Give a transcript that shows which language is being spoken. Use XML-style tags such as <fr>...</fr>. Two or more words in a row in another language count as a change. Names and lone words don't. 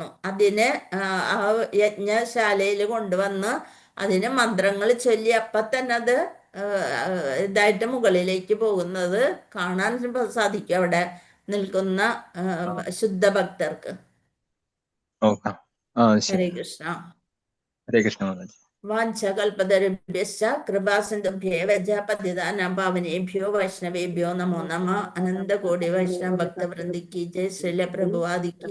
<ml>അതിന് ആ യജ്ഞശാലയിൽ കൊണ്ടുവന്ന് അതിന് മന്ത്രങ്ങൾ ചൊല്ലി അപ്പൊ തന്നെ അത് ഇതായിട്ട് മുകളിലേക്ക് പോകുന്നത് കാണാൻ സാധിക്കും അവിടെ നിൽക്കുന്ന ശുദ്ധ ഭക്തർക്ക്. ഓക്കെ. ആ ശരി.</ml> <sa>ഹരേ കൃഷ്ണ. ഹരേ കൃഷ്ണ മാതാജി. വാഞ്ചകൽപതരുഭ്യശ്ച കൃപാസിന്ധുഭ്യേവ ച പതിതാനാം പാവനേഭ്യോ വൈഷ്ണവേഭ്യോ നമോ നമഃ.</sa> <hi>അനന്തകോടി വൈഷ്ണവ ഭക്തവൃന്ദി കി ജയ്. ശ്രീല പ്രഭുപാദി കി</hi>